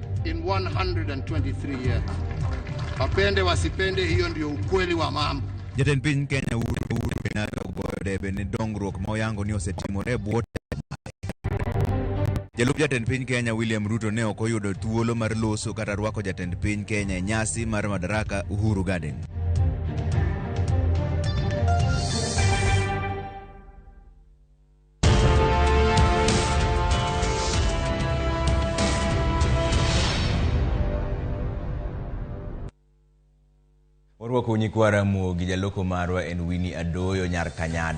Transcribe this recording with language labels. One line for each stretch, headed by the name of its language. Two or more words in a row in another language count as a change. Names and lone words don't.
English: in 123 years.
Swahili: Wapende wasipende, hiyo ndio ukweli wa mambo.
Luo (Kenya and Tanzania): Jatend piny Kenya Uhuru Kenyatta ogoyo ne dongruok ma oyango ni osetimore bwo Jalup jatend piny Kenya William Ruto ne ok oyudo thuolo mar loso kata rwako jatend piny Kenya nyasi mar Madaraka Uhuru Garden. Orwako nyikwa Ramogi jaloko marwa en Winnie Adoyo nyar Kanyada.